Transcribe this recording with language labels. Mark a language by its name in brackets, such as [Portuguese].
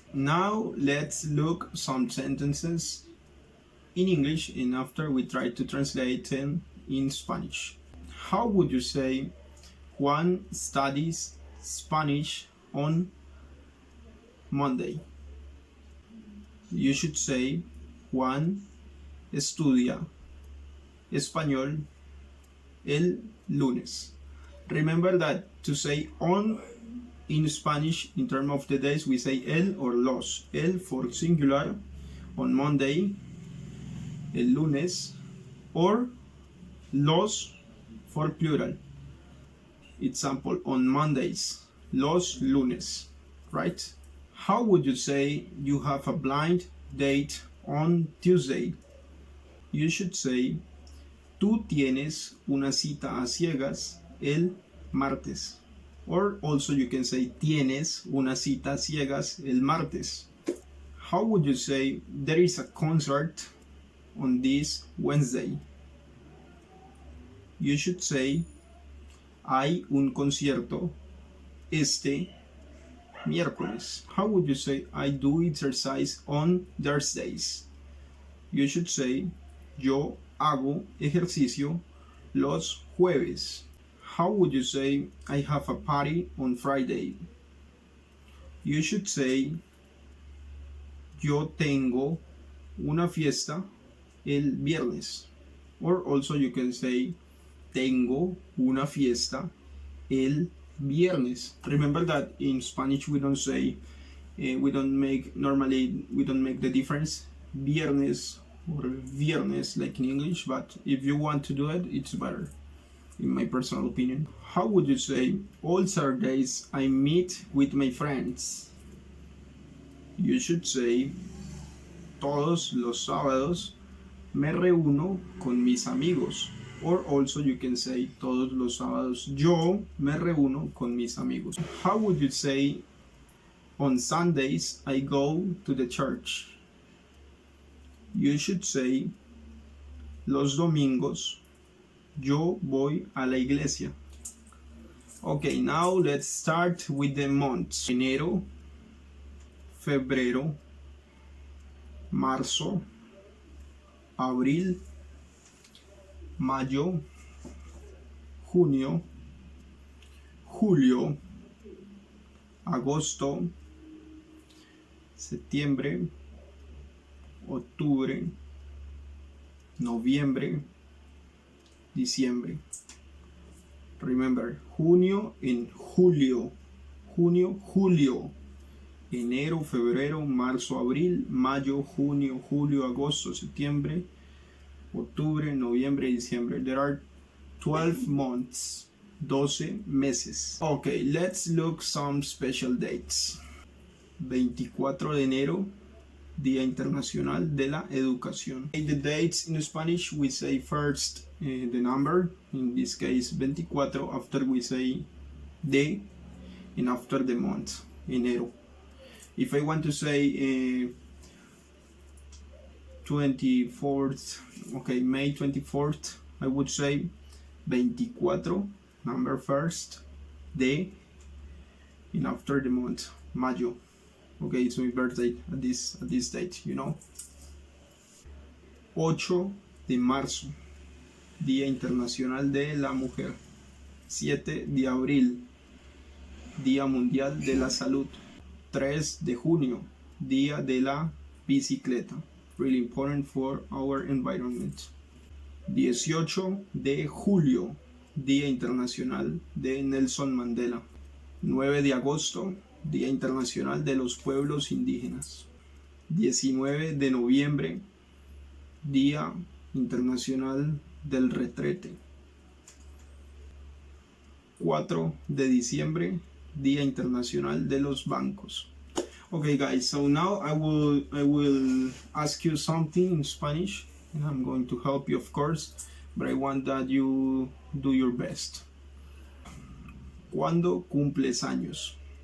[English] Now let's look some sentences in English, and after we try to translate them in Spanish. How would you say Juan studies Spanish on Monday? You should say [Spanish] Juan estudia español el lunes. [English] Remember that to say on in Spanish in terms of the days we say el or los. El for singular on Monday, [Spanish] el lunes, [English] or los for plural. Example, on Mondays, [Spanish] los lunes, [English] right? How would you say you have a blind date on Tuesday? You should say [Spanish] tú tienes una cita a ciegas el martes. [English] Or also you can say [Spanish] tienes una cita a ciegas el martes. [English] How would you say there is a concert on this Wednesday? You should say [Spanish] hay un concierto este miércoles. [English] How would you say I do exercise on Thursdays? You should say [Spanish] yo hago ejercicio los jueves. [English] How would you say I have a party on Friday? You should say [Spanish] yo tengo una fiesta el viernes. [English] Or also you can say [Spanish] tengo una fiesta el viernes. [English] Remember that in Spanish we don't say we don't make the difference viernes or viernes like in English, but if you want to do it, it's better in my personal opinion. How would you say all Saturdays I meet with my friends? You should say [Spanish] todos los sábados me reúno con mis amigos. [English] Or also you can say [Spanish] todos los sábados yo me reúno con mis amigos. [English] How would you say on Sundays I go to the church? You should say [Spanish] los domingos yo voy a la iglesia. [English] Okay, now let's start with the months. [Spanish] Enero, febrero, marzo, abril, mayo, junio, julio, agosto, septiembre, octubre, noviembre, diciembre. Remember, junio and julio. Junio, julio. Enero, febrero, marzo, abril, mayo, junio, julio, agosto, septiembre, octubre, noviembre, diciembre. [English] There are 12 months, [Spanish] 12 meses. [English] Okay, let's look some special dates. [Spanish] 24 de enero, Día Internacional de la Educación. [English] The dates in Spanish, we say first the number, in this case 24, after we say de, and after the month, enero. If I want to say 24th, okay, May 24th, I would say 24, number first, de, and after the month, mayo. Okay, it's my birthday at this date, you know. [Spanish] 8 de marzo, Día Internacional de la Mujer. 7 de abril, Día Mundial de la Salud. 3 de junio, Día de la Bicicleta. [English] really important for our environment. [Spanish] 18 de julio, Día Internacional de Nelson Mandela. 9 de agosto, Día Internacional de los Pueblos Indígenas. 19 de noviembre, Día Internacional del Retrete. 4 de diciembre, Día Internacional de los Bancos. [English] Okay guys, so now I will ask you something in Spanish, and I'm going to help you of course, but I want that you do your best. [Spanish] ¿Cuándo cumples años?